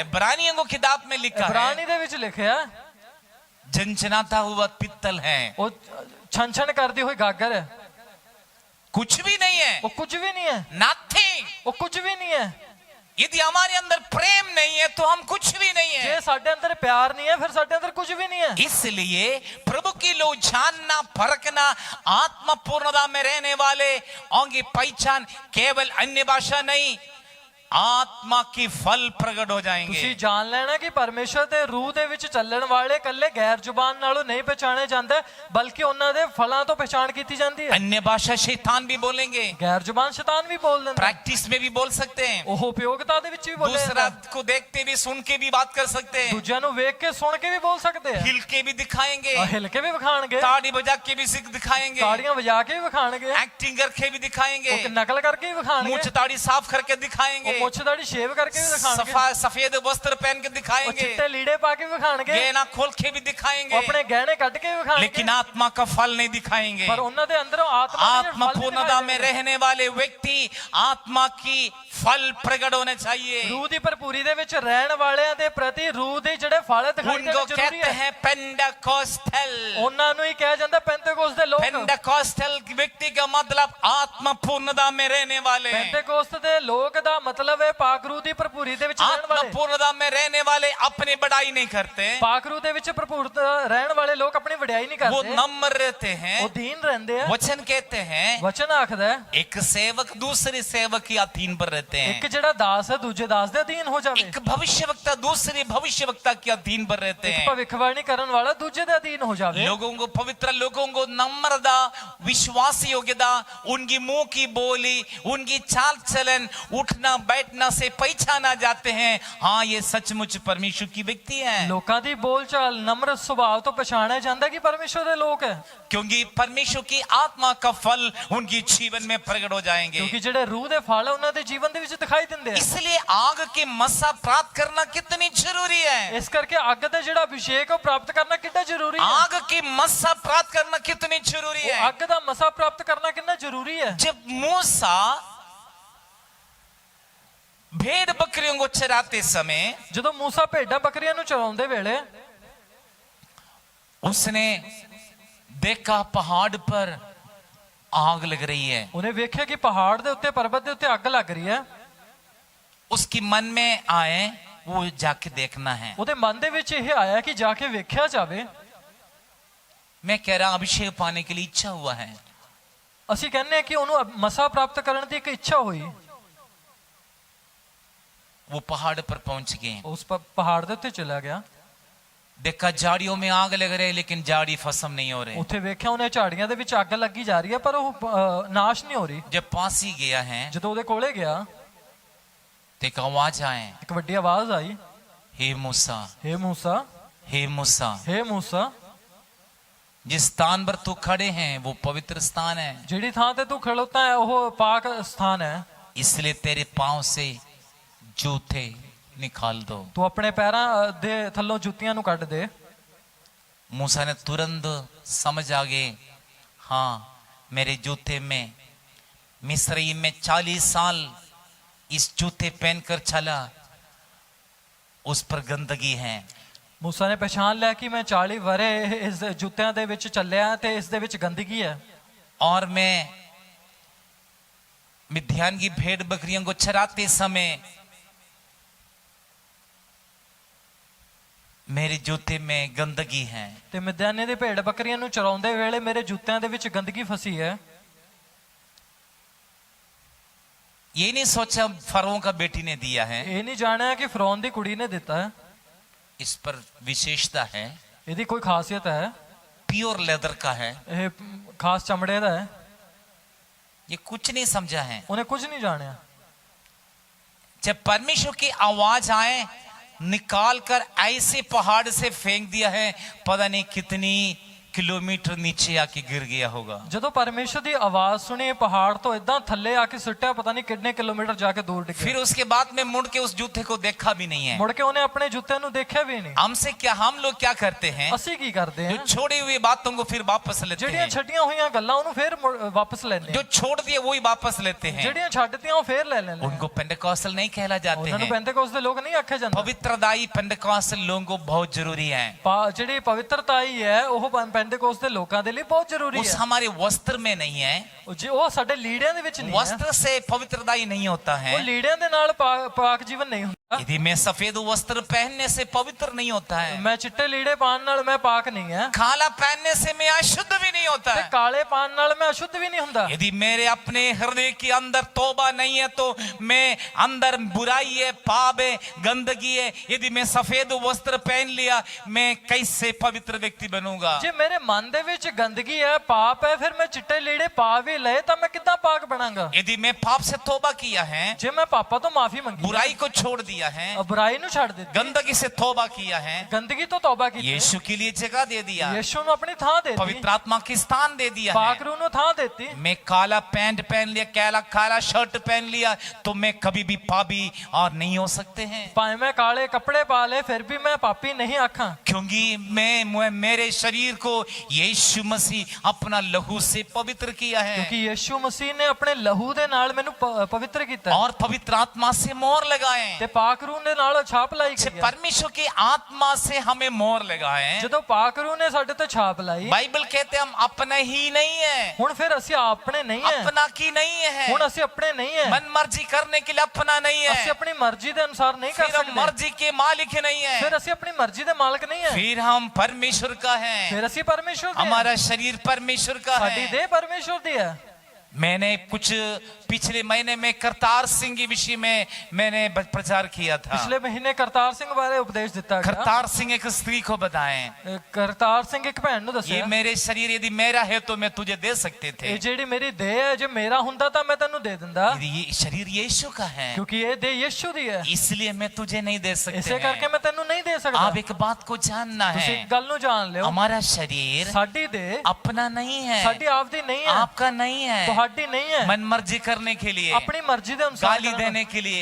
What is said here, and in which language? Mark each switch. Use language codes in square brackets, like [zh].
[hi] इब्रानियों को किताब में लिखा है [pa] ਇਬਰਾਨੀ ਦੇ ਵਿੱਚ ਲਿਖਿਆ [hi] झनझनाता हुआ पित्तल है, [pa] ਉਹ ਛਣ ਛਣ ਕਰਦੀ ਹੋਈ ਗਾਗਰ ਹੈ। [hi] कुछ भी नहीं है, [pa] ਉਹ ਕੁਝ ਵੀ ਨਹੀਂ ਹੈ, [en] Nothing. [pa] ਉਹ ਕੁਝ ਵੀ ਨਹੀਂ ਹੈ। [hi] यदि हमारे अंदर प्रेम नहीं है तो हम कुछ भी नहीं है। [pa] ਜੇ ਸਾਡੇ ਅੰਦਰ ਪਿਆਰ ਨਹੀਂ ਹੈ ਫਿਰ ਸਾਡੇ ਅੰਦਰ ਕੁਝ ਵੀ ਨਹੀਂ ਹੈ। [hi] इसलिए प्रभु की लोग जानना परखना आत्मा पूर्णता में रहने वाले होंगे पहचान केवल अन्य भाषा नहीं आत्मा की फल प्रकट हो जाएंगे। [pa] ਤੁਸੀਂ ਜਾਣ ਲੈਣਾ ਕਿ ਪਰਮੇਸ਼ਰ ਦੇ ਰੂਹ ਦੇ ਵਿੱਚ ਚੱਲਣ ਵਾਲੇ ਇਕੱਲੇ ਗੈਰ ਜ਼ੁਬਾਨ ਨਾਲੋਂ ਨਹੀਂ ਪਛਾਣੇ ਜਾਂਦੇ ਬਲਕਿ ਉਹਨਾਂ ਦੇ ਫਲਾਂ ਤੋਂ ਪਛਾਣ ਕੀਤੀ ਜਾਂਦੀ ਹੈ। [hi] अन्य भाषा शैतान भी बोलेंगे, [pa] ਗੈਰ ਜ਼ੁਬਾਨ ਸ਼ੈਤਾਨ ਵੀ ਬੋਲ ਦਿੰਦਾ, [hi] प्रैक्टिस में भी बोल सकते हैं, [pa] ਉਹ ਉਪਯੋਗਤਾ ਦੇ ਵਿੱਚ ਵੀ ਬੋਲੇ [hi] दूसरा को देखते भी सुन के भी बात कर सकते हैं, [pa] ਦੂਜਿਆਂ ਨੂੰ ਵੇਖ ਕੇ ਸੁਣ ਕੇ ਵੀ ਬੋਲ ਸਕਦੇ ਆ, [hi] हिल के भी दिखाएंगे, [pa] ਹਿਲ ਕੇ ਵੀ ਵਿਖਾਣਗੇ, [hi] ताड़ी बजा के भी दिखाएंगे, [pa] ਤਾੜੀਆਂ ਵਜਾ ਕੇ ਵੀ ਵਿਖਾਣਗੇ, [hi] एक्टिंग करके भी दिखाएंगे, [pa] ਉਹ ਨਕਲ ਕਰਕੇ ਵੀ ਵਿਖਾਣਗੇ, [hi] मुंह ताड़ी साफ करके दिखाएंगे, [pa] ਉਹ ਮੁੱਛ ਦਾੜੀ ਸ਼ੇਵ ਕਰਕੇ ਵੀ ਦਿਖਾਣਗੇ, [hi] सफेद वस्त्र पहन के [pa] ਉਹ [hi] दिखाएंगे, [pa] ਚਿੱਟੇ ਲੀੜੇ ਪਾ ਕੇ ਵੀ ਵਿਖਾਣਗੇ, [hi] गहना खोल के भी [pa] ਉਹ [hi] दिखाएंगे, [pa] ਆਪਣੇ ਗਹਿਣੇ ਕੱਢ ਕੇ ਵੀ ਵਿਖਾਣਗੇ, [hi] लेकिन आत्मा का फल नहीं दिखाएंगे। [pa] ਪਰ ਉਹਨਾਂ ਦੇ ਅੰਦਰੋਂ ਆਤਮਾ ਦੇ [hi] आत्मा [pa] ਫਲ ਨਹੀਂ [hi] पूर्णता में [pa] ਦਿਖਾਏ [hi] रहने वाले व्यक्ति आत्मा की फल प्रकट होने चाहिए। [pa] ਰੂਹ ਦੀ ਭਰਪੂਰੀ ਦੇ ਵਿੱਚ ਰਹਿਣ ਵਾਲਿਆਂ ਦੇ ਪ੍ਰਤੀ ਰੂਹ ਦੇ ਜਿਹੜੇ ਫਲ ਦਿਖਾਈ [hi] उनको [pa] ਦੇਣੇ ਜ਼ਰੂਰੀ [hi] कहते [pa] ਹੈ। [hi] हैं पेंटाकोस्टल। [pa] ਉਹਨਾਂ ਨੂੰ ਹੀ ਕਿਹਾ ਜਾਂਦਾ ਪੈਂਤੇਕੋਸਤ ਦੇ ਲੋਕ। [hi] पेंटाकोस्टल व्यक्ति का मतलब आत्मा पूर्णता में रहने वाले। [pa] ਪੈਂਤੇਕੋਸਤ ਦੇ ਲੋਕ ਦਾ ਮਤਲਬ ਮਤਲਬ ਹੈ ਪਾਕ ਰੂਹ ਦੀ ਭਰਪੂਰੀ ਦੇ ਵਿੱਚ ਰਹਿਣ [hi] आत्मा [pa] ਵਾਲੇ। [hi] पूर्णता में रहने वाले अपनी बढ़ाई नहीं करते, [pa] ਪਾਕ ਰੂਹ ਦੇ ਵਿੱਚ ਭਰਪੂਰ ਰਹਿਣ ਵਾਲੇ ਲੋਕ ਆਪਣੀ ਵਡਿਆਈ ਨਹੀਂ [hi] वो [pa] ਕਰਦੇ, [hi] नम्र रहते हैं। [pa] ਉਹ ਦੀਨ ਰਹਿੰਦੇ ਆ। [hi] वचन कहते हैं [pa] ਵਚਨ ਆਖਦਾ ਹੈ [hi] एक सेवक दूसरे सेवक के अधीन पर रहते [pa] ਇੱਕ [hi] हैं, [pa] ਜਿਹੜਾ ਦਾਸ ਹੈ ਦੂਜੇ ਦਾਸ ਦੇ ਅਧੀਨ ਹੋ ਜਾਵੇ। [hi] एक भविष्यवक्ता दूसरे भविष्यवक्ता के अधीन पर रहते [pa] ਇੱਕ [hi] हैं। [pa] ਭਵਿੱਖਬਾਣੀ ਕਰਨ ਵਾਲਾ ਦੂਜੇ ਦੇ ਅਧੀਨ ਹੋ ਜਾਵੇ। [hi] लोगों को, पवित्र लोगों को नम्रता, विश्वास योग्यता, उनकी मुंह की बोली, उनकी चाल चलन, उठना बैठना से पहचाना जाते हैं, हाँ ये सचमुच परमेश्वर की व्यक्ति है। [pa] ਲੋਕਾਂ ਦੀ ਬੋਲਚਾਲ ਨਮਰ ਸੁਭਾਅ ਤੋਂ ਪਛਾਣਿਆ ਜਾਂਦਾ ਕਿ ਪਰਮੇਸ਼ਵਰ ਦੇ ਲੋਕ ਹੈ, [hi] क्योंकि परमेश्वर की आत्मा का फल उनकी जीवन में प्रकट हो जाएंगे। [pa] ਕਿਉਂਕਿ ਜਿਹੜੇ ਰੂਹ ਦੇ ਫਲ ਹੈ ਉਹਨਾਂ ਦੇ ਜੀਵਨ ਦੇ ਵਿੱਚ ਦਿਖਾਈ ਦਿੰਦੇ ਆ। [hi] इसलिए आग की मसा प्राप्त करना कितनी जरूरी है। [pa] ਇਸ ਕਰਕੇ ਅੱਗ ਦਾ ਜਿਹੜਾ ਅਭਿਸ਼ੇਕ ਉਹ ਪ੍ਰਾਪਤ ਕਰਨਾ ਕਿੰਨਾ ਜ਼ਰੂਰੀ ਹੈ। [hi] आग की मसा प्राप्त करना कितनी जरूरी [pa] ਉਹ [hi] है। [pa] ਅੱਗ ਦਾ ਮਸਾ ਪ੍ਰਾਪਤ ਕਰਨਾ ਕਿੰਨਾ ਜ਼ਰੂਰੀ ਹੈ। [hi] जब मूसा भेड़ बकरियों को चराते समय [pa] ਜਦੋਂ ਮੂਸਾ ਭੇਡਾਂ ਬੱਕਰੀਆਂ ਨੂੰ ਚਰਾਉਂਦੇ ਵੇਲੇ [hi] उसने देखा पहाड़ पर आग लग रही है। [pa] ਉਹਨੇ ਵੇਖਿਆ ਕਿ ਪਹਾੜ ਦੇ ਉੱਤੇ ਪਰਬਤ ਦੇ ਉੱਤੇ ਅੱਗ ਲੱਗ ਰਹੀ ਹੈ। [hi] उसकी मन में आए वो जाके देखना है। [pa] ਉਹਦੇ ਮਨ ਦੇ ਵਿੱਚ ਇਹ ਆਇਆ ਕਿ ਜਾ ਕੇ ਵੇਖਿਆ ਜਾਵੇ। [hi] मैं कह रहा अभिषेक पाने के लिए इच्छा हुआ है। [pa] ਅਸੀਂ ਕਹਿੰਦੇ ਹਾਂ ਕਿ ਉਹਨੂੰ ਮਸਾ ਪ੍ਰਾਪਤ ਕਰਨ ਦੀ ਇੱਕ ਇੱਛਾ ਹੋਈ। [hi] वो पहाड़ पर पहुंच गए, [pa] ਉਸ ਪਹਾੜ ਦੇ ਉੱਤੇ ਚਲਾ ਗਿਆ। [hi] देखा झाड़ियों में आग लग रही है लेकिन झाड़ी भस्म नहीं हो रहे। [pa] ਉੱਥੇ ਵੇਖਿਆ ਉਹਨੇ ਝਾੜੀਆਂ ਦੇ ਵਿੱਚ ਅੱਗ ਲੱਗੀ ਜਾ ਰਹੀ ਹੈ ਪਰ ਉਹ ਨਾਸ਼ ਨਹੀਂ ਹੋ ਰਹੀ। [hi] जब पास ही गया है [pa] ਜਦੋਂ ਉਹਦੇ ਕੋਲੇ ਗਿਆ [hi] तो एक आवाज आए, [pa] ਇੱਕ ਵੱਡੀ ਆਵਾਜ਼ ਆਈ, [hi] हे मूसा, [pa] ਹੇ ਮੂਸਾ, [hi] हे मूसा, [pa] ਹੇ ਮੂਸਾ, [hi] जिस स्थान पर तू खड़े हैं वो पवित्र स्थान है, [pa] ਜਿਹੜੀ ਥਾਂ ਤੇ ਤੂੰ ਖੜੋਤਾ ਹੈ ਉਹ ਪਾਕ ਸਥਾਨ ਹੈ, [hi] इसलिए तेरे पांव से जूते निकाल दो। [pa] ਤੂੰ ਆਪਣੇ ਪੈਰਾਂ ਦੇ ਥੱਲੋਂ ਜੁੱਤੀਆਂ ਨੂੰ ਕੱਢ ਦੇ। [hi] मूसा ने तुरंत समझ आ गए, हाँ मेरे जूते में, मिस्री में 40 साल इस जूते पहनकर चला, उस पर गंदगी है। [pa] ਮੂਸਾ ਨੇ ਪਛਾਣ ਲਿਆ ਕਿ ਮੈਂ 40 ਵਰੇ ਇਸ ਜੁੱਤਿਆਂ ਦੇ ਵਿੱਚ ਚੱਲਿਆ ਤੇ ਇਸ ਦੇ ਵਿੱਚ ਗੰਦਗੀ ਹੈ। [hi] और मैं मिद्यान की भेड़ बकरियों को चराते समय मेरे जूते में गंदगी है। [pa] ਤੇ ਮਿद्याने ਦੇ ਭੇਡ ਬੱਕਰੀਆਂ ਨੂੰ ਚਰਾਉਂਦੇ ਵੇਲੇ ਮੇਰੇ ਜੁੱਤਿਆਂ ਦੇ ਵਿੱਚ ਗੰਦਗੀ ਫਸੀ ਹੈ। [hi] ये नहीं सोचा फरों का बेटी ने दिया है, [pa] ਇਹ ਨਹੀਂ ਜਾਣਿਆ ਕਿ ਫਰੌਨ ਦੀ ਕੁੜੀ ਨੇ ਦਿੱਤਾ ਹੈ। [hi] इस पर विशेषता है, [pa] ਇਹਦੀ ਕੋਈ ਖਾਸੀਅਤ ਹੈ, [en] pure leather [hi] का है, [pa] ਇਹ ਖਾਸ ਚਮੜੇ ਦਾ ਹੈ। [hi] ये कुछ नहीं समझा है। [pa] ਉਹਨੇ ਕੁਝ ਨਹੀਂ ਜਾਣਿਆ। [hi] जब परमेश्वर की आवाज आए, निकाल कर ऐसे पहाड़ से फेंक दिया है, पता नहीं कितनी किलोमीटर नीचे आके गिर गया होगा। [pa] ਜਦੋਂ ਪਰਮੇਸ਼ਰ ਦੀ ਆਵਾਜ਼ ਸੁਣੀ ਪਹਾੜ ਤੋਂ ਇਦਾਂ ਥੱਲੇ ਆ ਕੇ ਸੁੱਟਿਆ, ਪਤਾ ਨਹੀਂ ਕਿੰਨੇ ਕਿਲੋਮੀਟਰ ਜਾ ਕੇ ਦੂਰ ਡਿੱਗਿਆ। [hi] फिर उसके बाद में मुड़ के उस जूते को देखा भी नहीं है। [pa] ਮੁੜ ਕੇ ਉਹਨੇ ਆਪਣੇ ਜੁੱਤੇ ਨੂੰ ਦੇਖਿਆ ਵੀ ਨਹੀਂ। [hi] हमसे क्या, हम लोग क्या करते हैं, [pa] ਅਸੀਂ ਕੀ ਕਰਦੇ [hi] जो [pa] ਹਾਂ, [hi] छोड़ी हुई बातों को फिर वापस लेते [pa] ਜਿਹੜੀਆਂ [hi] हैं, [pa] ਛੱਡੀਆਂ ਹੋਈਆਂ ਗੱਲਾਂ ਉਹਨੂੰ ਫੇਰ ਵਾਪਸ ਲੈਂਦੇ [hi] जो [pa] ਹਾਂ, [hi] छोड़ दिए वही वापस लेते हैं। [pa] ਜਿਹੜੀਆਂ ਛੱਡਤੀਆਂ ਉਹ ਫੇਰ ਲੈ ਲੈਂਦੇ [hi] उनको पेंटेकोस्टल नहीं कहला जाते [pa] ਉਹਨਾਂ ਨੂੰ [hi] हैं। [pa] ਪੈਂਤੇਕੋਸਤ ਦੇ ਲੋਕ ਨਹੀਂ ਆਖਿਆ ਜਾਂਦਾ। [hi] पवित्रदायी पेंटेकोस्टल लोगों को बहुत जरूरी है। [pa] ਜਿਹੜੀ ਪਵਿੱਤਰਤਾਈ ਹੈ ਉਹ ਪੈਂਤੇਕੋਸਤ ਦੇ ਲੋਕਾਂ ਦੇ ਲਈ ਬਹੁਤ ਜ਼ਰੂਰੀ [hi] उस [pa] ਹੈ। [hi] हमारे वस्त्र में नहीं है, [pa] ਉਹ ਸਾਡੇ ਲੀੜਿਆਂ ਦੇ ਵਿੱਚ ਨਹੀਂ ਹੈ। [hi] वस्त्र से पवित्रदायी नहीं होता है। [pa] ਉਹ ਲੀੜਿਆਂ ਦੇ ਨਾਲ ਪਾਕ ਜੀਵਨ ਨਹੀਂ ਹੁੰਦਾ। [hi] यदि मैं सफेद वस्त्र पहनने से पवित्र नहीं होता है, [pa] ਮੈਂ ਚਿੱਟੇ ਲੀੜੇ ਪਾਉਣ ਨਾਲ ਮੈਂ ਪਾਕ ਨਹੀਂ ਹੈ, [hi] काला पहनने से मैं अशुद्ध भी नहीं होता [pa] ਤੇ ਕਾਲੇ ਪਾਉਣ ਨਾਲ ਮੈਂ ਅਸ਼ੁੱਧ ਵੀ ਨਹੀਂ ਹੁੰਦਾ। [hi] यदि मेरे अपने हृदय के अंदर तौबा नहीं है तो मैं अंदर बुराई है, पाप है, गंदगी है। यदि मैं सफेद वस्त्र पहन लिया, मैं कैसे पवित्र व्यक्ति बनूंगा। [pa] ਜੇ ਮੇਰੇ ਮਨ ਦੇ ਵਿੱਚ ਗੰਦਗੀ ਹੈ, ਪਾਪ ਹੈ, ਫਿਰ ਮੈਂ ਚਿੱਟੇ ਲੀੜੇ ਪਾ ਵੀ ਲਏ ਤਾਂ ਮੈਂ ਕਿੱਦਾਂ ਪਾਕ ਬਣਾਂਗਾ। [hi] यदि मैं पाप से तौबा किया है, [pa] ਜੇ ਮੈਂ ਪਾਪਾ ਤੋਂ ਮਾਫੀ ਮੰਗੀ, [hi] बुराई को छोड़ दिया है, [pa] ਬੁਰਾਈ ਨੂੰ ਛੱਡ ਦਿੱਤੀ, [hi] गंदगी से तौबा किया है, [pa] ਗੰਦਗੀ ਤੋਂ ਤੌਬਾ ਕੀਤੀ, [hi] यीशु के लिए जगह दे दिया, [pa] ਯीशु ਨੂੰ ਆਪਣੀ ਥਾਂ ਦੇ ਦਿੱਤੀ, [hi] पवित्र आत्मा की स्थान दे दिया [pa] ਪਾਕ [hi] है। [pa] रूह ਨੂੰ ਥਾਂ ਦਿੱਤੀ। [hi] मैं काला पैंट पहन लिया, काला शर्ट पहन लिया तो मैं कभी भी पापी और नहीं हो सकते हैं, [pa] ਭਾਵੇਂ ਮੈਂ ਕਾਲੇ ਕੱਪੜੇ ਪਾ ਲਏ ਫਿਰ ਵੀ ਮੈਂ ਪਾਪੀ ਨਹੀਂ ਆਖਾਂ, [hi] क्योंकि मैं मेरे शरीर को यीशु मसीह अपना लहू से पवित्र किया है [pa] ਕਿਉਂਕਿ ਯीशु ਮਸੀਹ ਨੇ ਆਪਣੇ ਲਹੂ ਦੇ ਨਾਲ ਮੈਨੂੰ ਪਵਿੱਤਰ ਕੀਤਾ [hi] और पवित्र आत्मा से मोहर लगाए। [pa] ਤੇ ਪਾਕ रूह ਦੇ ਨਾਲ ਛਾਪ ਲਾਈ [hi] से [pa] ਗਈ ਹੈ। [hi] परमेश्वर की आत्मा से हमें मोहर लगाए। [pa] ਜਦੋਂ ਪਾਕ रूह ਨੇ ਸਾਡੇ ਤੇ ਛਾਪ ਲਾਈ, [hi] बाइबल कहते हैं हम अपने ही नहीं है, [pa] ਹੁਣ ਫਿਰ ਅਸੀਂ ਆਪਣੇ ਨਹੀਂ ਹੈ, [hi] अपना की नहीं है, [pa] ਹੁਣ ਅਸੀਂ ਆਪਣੇ ਨਹੀਂ ਹੈ, [hi] मन मर्जी करने के लिए अपना नहीं [pa] ਅਸੀਂ [hi] है, [pa] ਆਪਣੀ ਮਰਜ਼ੀ ਦੇ ਅਨੁਸਾਰ ਨਹੀਂ ਕਰ [hi] फिर हम [pa] ਸਕਦੇ, [hi] मर्जी के मालिक नहीं है, [pa] ਫਿਰ ਅਸੀਂ ਆਪਣੀ ਮਰਜ਼ੀ ਦੇ ਮਾਲਕ ਨਹੀਂ ਹੈ, [hi] फिर हम परमेश्वर का है, [pa] ਫਿਰ ਅਸੀਂ ਪਰਮੇਸ਼ਵਰ ਦੇ ਹਾਂ, [hi] हमारा शरीर परमेश्वर का [pa] ਸਾਡੀ [hi] है। [pa] ਦੇਹ ਪਰਮੇਸ਼ਵਰ ਦੀ ਹੈ। [hi] मैंने कुछ पिछले महीने में करतार सिंह के विषय में मैंने प्रचार किया था। [pa] ਪਿਛਲੇ ਮਹੀਨੇ ਕਰਤਾਰ ਸਿੰਘ ਬਾਰੇ ਉਪਦੇਸ਼ ਦਿੱਤਾ ਗਿਆ। [hi] करतार सिंह एक स्त्री को बताएं, [pa] ਕਰਤਾਰ ਸਿੰਘ ਇੱਕ ਭੈਣ ਨੂੰ [hi] ये [pa] ਦੱਸਿਆ, [hi] मेरे शरीर यदि मेरा है तो मैं तुझे दे सकते थे, [pa] ਇਹ ਜਿਹੜੀ ਮੇਰੀ ਦੇਹ ਹੈ ਜੇ ਮੇਰਾ ਹੁੰਦਾ ਤਾਂ ਮੈਂ ਤੈਨੂੰ ਦੇ ਦਿੰਦਾ, [hi] यदि ये शरीर यीशु का है [pa] ਕਿਉਂਕਿ ਇਹ ਦੇਹ ਯਿਸੂ ਦੀ ਹੈ, [hi] इसलिए मैं तुझे नहीं दे सकते [pa] ਇਸੇ ਕਰਕੇ [hi] हैं। [pa] ਮੈਂ ਤੈਨੂੰ ਨਹੀਂ ਦੇ ਸਕਦਾ। [hi] आप एक बात को जानना [pa] ਤੁਸੀਂ [hi] है, [pa] ਇੱਕ ਗੱਲ ਨੂੰ ਜਾਣ ਲਿਓ, [hi] हमारा शरीर [pa] ਸਾਡੀ ਦੇਹ [hi] अपना नहीं है, [pa] ਸਾਡੀ ਆਪਦੀ ਨਹੀਂ ਹੈ, [hi] आपका नहीं है, [pa] ਤੁਹਾਡੀ ਨਹੀਂ ਹੈ। [hi] मन मर्जी करने के लिए, अपनी मर्जी के अनुसार गाली देने के लिए,